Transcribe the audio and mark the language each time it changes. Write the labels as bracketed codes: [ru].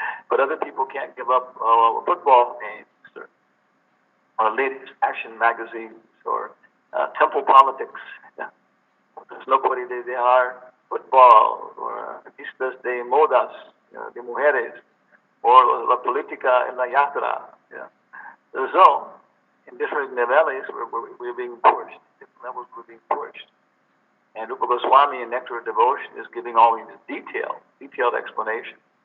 [en] But other people can't give up football games or ladies' fashion magazines or temple politics. [es] No puede dejar football or artistas de modas, de mujeres, or la política en la yatra. [en] So, in different niveles, we're being pushed. Different levels we're being pushed. And Rupa Goswami in Nectar of Devotion is giving all these detailed explanation.